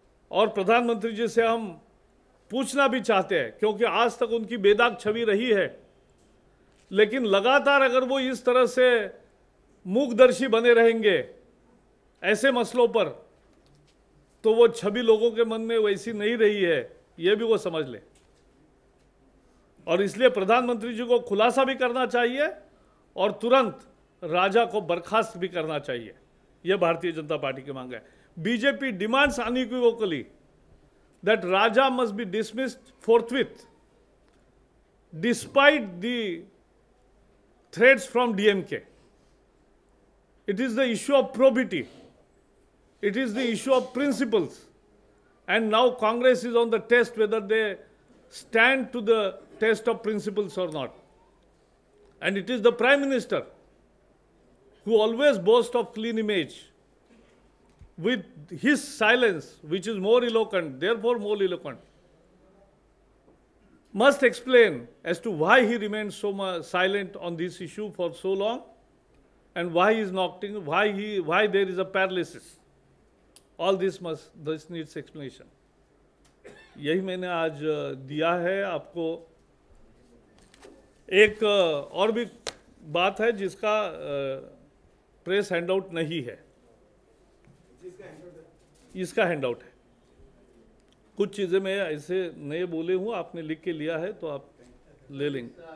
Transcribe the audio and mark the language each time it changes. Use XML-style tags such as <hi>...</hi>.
<hi>और प्रधानमंत्री जी से हम पूछना भी चाहते हैं, क्योंकि आज तक उनकी बेदाग छवि रही है, लेकिन लगातार अगर वो इस तरह से मूकदर्शी बने रहेंगे ऐसे मसलों पर, तो वो छवि लोगों के मन में वैसी नहीं रही है, ये भी वो समझ ले। और इसलिए प्रधानमंत्री जी को खुलासा भी करना चाहिए और तुरंत राजा को बर्खास्त भी करना चाहिए। यह भारतीय जनता पार्टी की मांग है।</hi> <en>BJP demands unequivocally that Raja must be dismissed forthwith, despite the threats from DMK. It is the issue of probity. It is the issue of principles. And now Congress is on the test whether they stand to the test of principles or not. And it is the Prime Minister who always boasts of clean image, with his silence, which is more eloquent, therefore more eloquent, must explain as to why he remains so much silent on this issue for so long, and why he is nocting, why there is a paralysis. All this needs explanation.</en> <hi>यही मैंने आज दिया है आपको। एक और भी बात है जिसका प्रेस हैंडआउट नहीं है, इसका हैंडआउट है। कुछ चीज़ें मैं ऐसे नए बोले हूँ, आपने लिख के लिया है तो आप ले लेंगे।</hi>